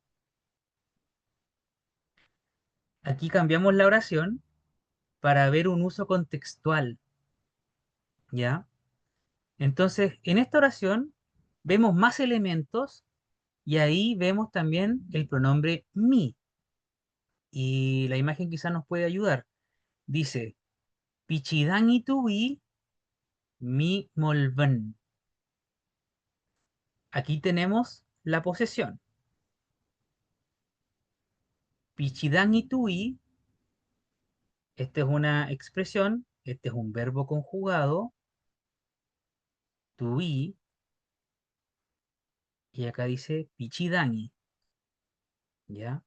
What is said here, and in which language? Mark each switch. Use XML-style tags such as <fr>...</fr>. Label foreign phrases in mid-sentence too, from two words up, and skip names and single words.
<es>Aquí cambiamos la oración para ver un uso contextual. ¿Ya? Entonces, en esta oración vemos más elementos y ahí vemos también el pronombre mi. Y la imagen quizás nos puede ayudar. Dice,</es> <arn>Pichidangi tuwi mi molven.</arn> <es>Aquí tenemos la posesión.</es> <arn>Pichidangi tuwi,</arn> <es>esta es una expresión, este es un verbo conjugado, tuwi, y acá dice pichidangi, ¿ya?</es>